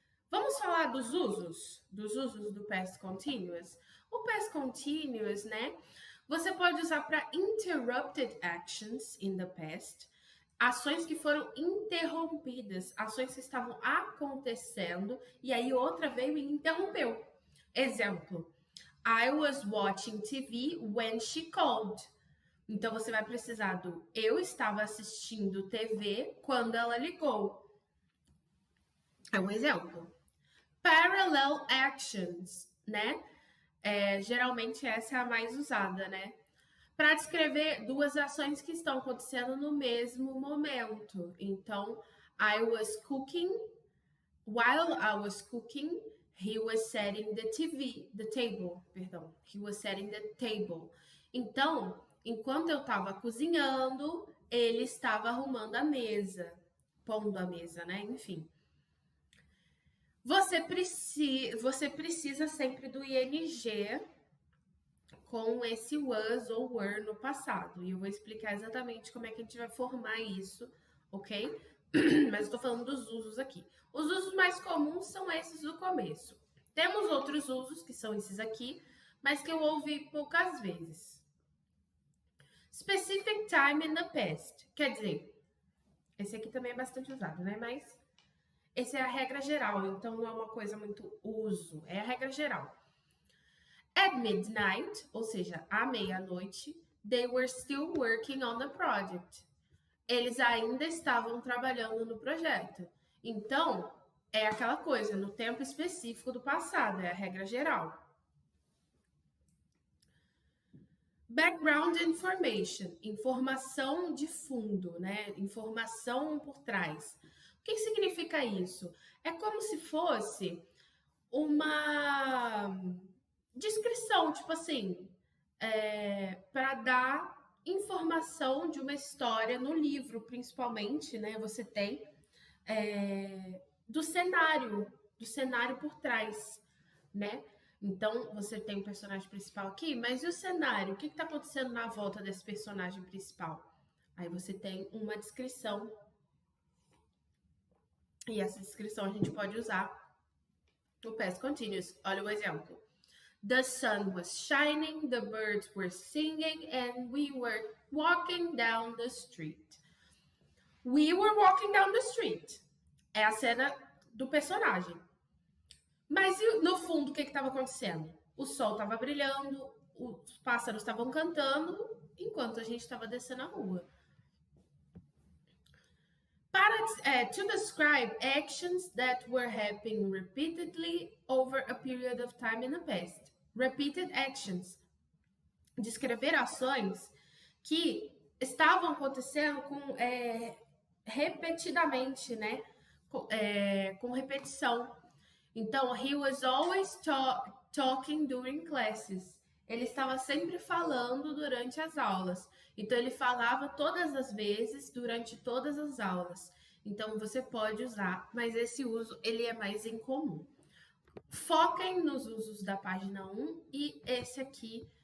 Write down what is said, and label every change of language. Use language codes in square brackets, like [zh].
[pt] Vamos falar dos usos do past continuous. O past continuous, né? Você pode usar para [en] interrupted actions in the past, [pt] ações que foram interrompidas, ações que estavam acontecendo e aí outra veio e interrompeu. [en] Exemplo: I was watching TV when she called. [pt] Então você vai precisar do eu estava assistindo TV quando ela ligou. É um exemplo. [en] Parallel actions, [pt] né? Geralmente essa é a mais usada, né? Para descrever duas ações que estão acontecendo no mesmo momento. [en] Então, I was cooking. While I was cooking, he was setting the table. Perdão, he was setting the table. [pt] Então, enquanto eu estava cozinhando, ele estava arrumando a mesa, pondo a mesa, né? Enfim. Você precisa sempre do ing com esse was ou were no passado. E eu vou explicar exatamente como é que a gente vai formar isso, ok? Mas eu tô falando dos usos aqui. Os usos mais comuns são esses do começo. Temos outros usos, que são esses aqui, mas que eu ouvi poucas vezes. [en] Specific time in the past. [pt] Quer dizer, esse aqui também é bastante usado, né? Mas essa é a regra geral, então não é uma coisa muito uso, é a regra geral. [en] At midnight, [pt] ou seja, à meia-noite, [en] they were still working on the project. [pt] Eles ainda estavam trabalhando no projeto. Então, é aquela coisa, no tempo específico do passado, é a regra geral. [en] Background information, [pt] informação de fundo, né? Informação por trás. O que significa isso? É como se fosse uma descrição, tipo assim, para dar informação de uma história no livro, principalmente, né? Você tem do cenário por trás, né? Então, você tem um personagem principal aqui, mas e o cenário? O que está acontecendo na volta desse personagem principal? Aí você tem uma descrição. E essa descrição a gente pode usar no past continuous. Olha o exemplo. [en] The sun was shining, the birds were singing, and we were walking down the street. We were walking down the street. [pt] É a cena do personagem. Mas no fundo, o que estava acontecendo? O sol estava brilhando, os pássaros estavam cantando, enquanto a gente estava descendo a rua. [en] To describe actions that were happening repeatedly over a period of time in the past. Repeated actions. [pt] Descrever ações que estavam acontecendo repetidamente, né? Com repetição. [en] Então, he was always talking during classes. [pt] Ele estava sempre falando durante as aulas. Então, ele falava todas as vezes durante todas as aulas. Então, você pode usar, mas esse uso ele é mais incomum. Foquem nos usos da página 1 e esse aqui